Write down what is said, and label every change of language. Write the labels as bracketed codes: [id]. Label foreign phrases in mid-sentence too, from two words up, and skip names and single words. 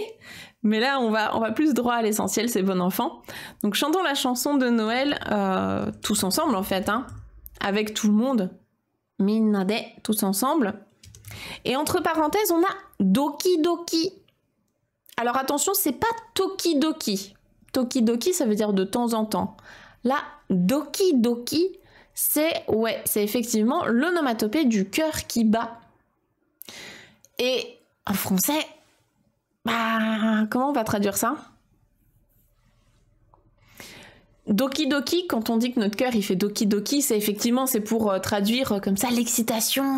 [fr] Mais là, on va plus droit à l'essentiel, c'est bon enfant. Donc chantons la chanson de Noël tous ensemble en fait. Hein. Avec tout le monde, [ja] みんなで, [fr] tous ensemble. Et entre parenthèses, on a [ja] ドキドキ. [fr] Alors attention, c'est pas [ja] 時々. 時々, [fr] ça veut dire de temps en temps. Là, [ja] ドキドキ, [fr] c'est effectivement l'onomatopée du cœur qui bat. Et en français, bah, comment on va traduire ça? [ja] ドキドキ, [fr] quand on dit que notre cœur il fait [ja] ドキドキ, [fr] c'est effectivement c'est pour traduire comme ça l'excitation.